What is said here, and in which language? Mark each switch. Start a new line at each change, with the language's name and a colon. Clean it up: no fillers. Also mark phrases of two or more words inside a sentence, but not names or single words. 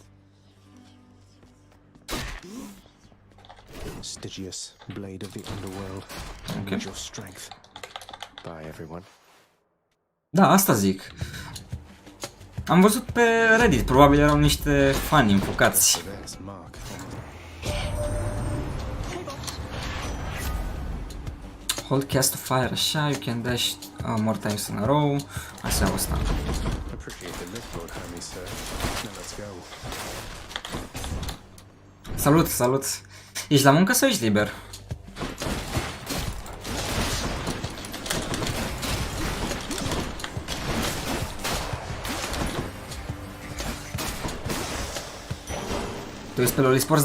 English: Okay.
Romanian: Da, asta zic. Am văzut pe Reddit, probabil erau niște fani înfocați.
English: Hold cast to fire, așa, you can dash more times in a row.
Romanian: Asta e asta. Salut, salut. Ești la muncă sau ești liber? Tu ești pe LoL Esports?